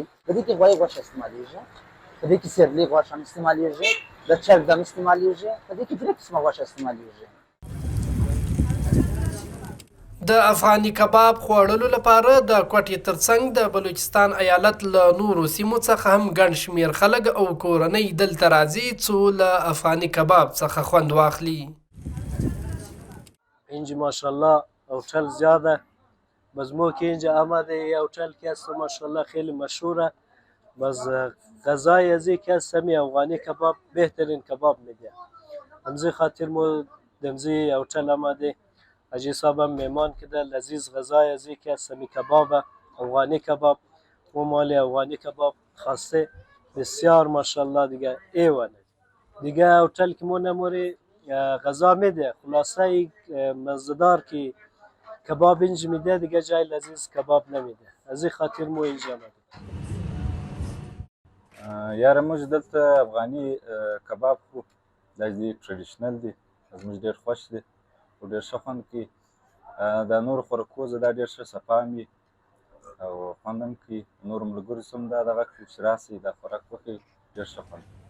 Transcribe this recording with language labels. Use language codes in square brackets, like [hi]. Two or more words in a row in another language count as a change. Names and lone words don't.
[ps] په دې کې غوښه استعمالیږي، په دې کې سیرلي غوښه هم استعمالیږي، د چرګ دم استعمالیږي، په دې کې درې قسمه غوښه استعمالیږي. د افغاني کباب خوړلو لپاره د کوټې ترڅنګ د بلوچستان ایالت له نورو سیمو څخه هم ګڼ شمیر خلک او کورنۍ دلته راځي څو له افغاني کباب څخه خوند واخلي. [fa] اینجا ماشاءالله هتل زیاده بس مو که اینجا آمده یه هتل که هست ماشاءالله خیلی مشهوره بس غذای ازی که هست همی افغانی کباب بهترین کباب میده همزی خاطر مو دمزی هتل آمده اجی صاحب هم میمان کده لذیذ غذای ازی که هست همی کبابه افغانی کباب و مال افغانی کباب خاصه بسیار ماشاءالله دیگه ایوانه دیگه هتل که مو نموری غذا میده خلاصه مزدار که کباب اینجا میده دیگه جای لذیذ کباب نمیده از این خاطر مو اینجا آمده. [ps] یاره موږ دلته افغاني کباب خو دا دی ټریډیشنل دی زموږ ډېر خوښ دی او ډېر ښه خوند کوي د نورو خوراکو زه دا ډېر ښه صفا هم وي او خوند هم کوي نورو ملګرو ته هم دا دغه کړي چې راسئ دا خوراک وکړئ ډېر ښه خوند.